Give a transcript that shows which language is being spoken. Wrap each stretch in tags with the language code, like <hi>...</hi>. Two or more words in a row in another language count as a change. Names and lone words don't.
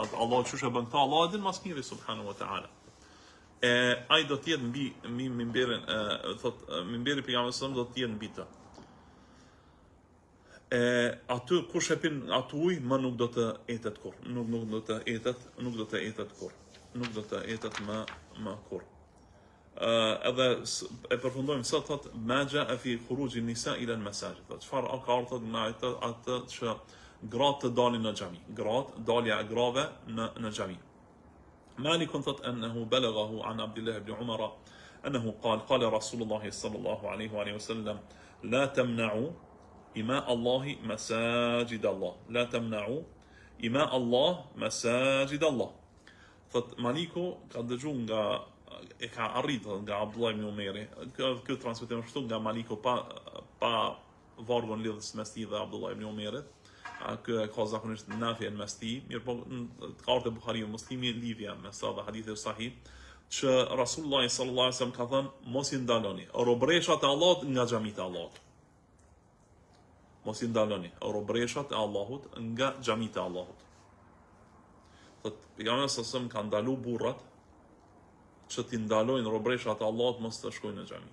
<sq>Allahu çush e bën këtë, Allahu e din mas miri</sq> <ar>سبحانه وتعالى.</ar> <sq>Ai do të jetë mbi mimberin, thot mimberi i pejgamberit</sq> <ar>صلى الله عليه وسلم</ar> <sq>do të jetë mbi të. Aty kush e pin atë ujë, më nuk do të etet kur. Nuk do të etet më kur. Edhe e përfundojmë sot, thot magja e</sq> <ar>في خروج النساء إلى المساجد.</ar> <sq>Çfarë ka ardhur nga atë që gratë të dalin në xhami, dalja e grave në xhami.</sq> <ar>مالك ثت أنه بلغه عن عبد الله بن عمر أنه قال رسول الله صلى الله عليه وآله وسلم لا تمنعوا إماء الله مساجد الله لا تمنعوا إماء الله مساجد الله.</ar> <sq>Thot Maliku ka dëgju nga e ka arritur nga Abdullah ibn Umeri. Ky transmetim është nga Maliku pa vargun lidhës mes tij dhe Abdullah ibn Umerit. Ky ka zakonisht nafjen mes tij, mirë po ka ardhur Buhariu Muslimi lidhja me sa dhe hadithi sahih që Rasulullah</sq> <ar>صلى الله عليه وسلم</ar> <sq>ka thënë mos i ndaloni robreshat e Allahut nga xhamit e Allahut. Mos i ndaloni robreshat e Allahut nga xhamit e Allahut. Thot pejgamberi</sq> <ar>صلى الله عليه وسلم</ar> <sq>ka ndalu burrat që t'i ndalojnë robreshat e Allahut mos të shkojnë në xhami.</sq>